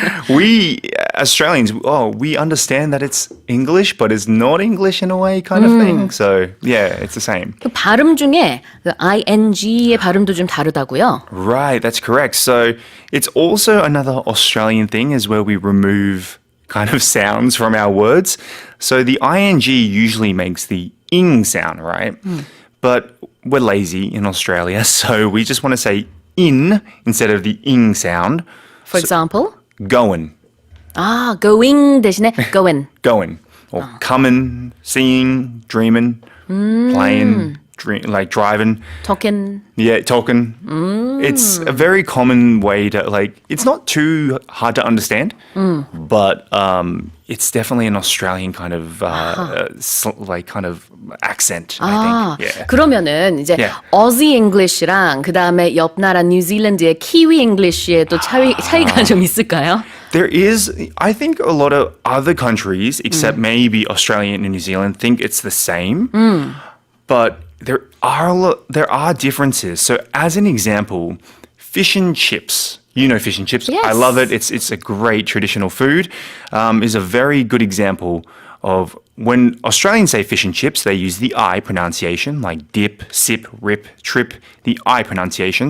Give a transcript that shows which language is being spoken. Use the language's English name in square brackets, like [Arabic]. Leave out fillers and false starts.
[English] We Australians, we understand that it's English, but it's not English in a way kind of thing. So, yeah, it's the same. [Korean] 그 발음 중에 그 ing의 발음도 좀 다르다고요? [English] Right, that's correct. So, it's also another Australian thing is where we remove kind of sounds from our words. So, the ing usually makes the ing sound, right? But we're lazy in Australia, so we just want to say in instead of the ing sound. For example? Going. [Korean] going 대신에 going. [English] Going. Or coming, seeing, dreaming, playing, like driving. talking. Yeah, talking. It's a very common way to, like, it's not too hard to understand, but it's definitely an Australian kind of, kind of accent, I think. Yeah. [Korean] 그러면은 이제 Aussie English랑 그 다음에 옆 나라 뉴질랜드의 Kiwi English의 또 차이가 좀 있을까요? [English] There is, I think a lot of other countries, except maybe Australia and New Zealand, think it's the same. But there are differences. So as an example, fish and chips. You know fish and chips. Yes. I love it. It's a great traditional food. Is a very good example of when Australians say fish and chips, they use the I pronunciation, like dip, sip, rip, trip, the I pronunciation.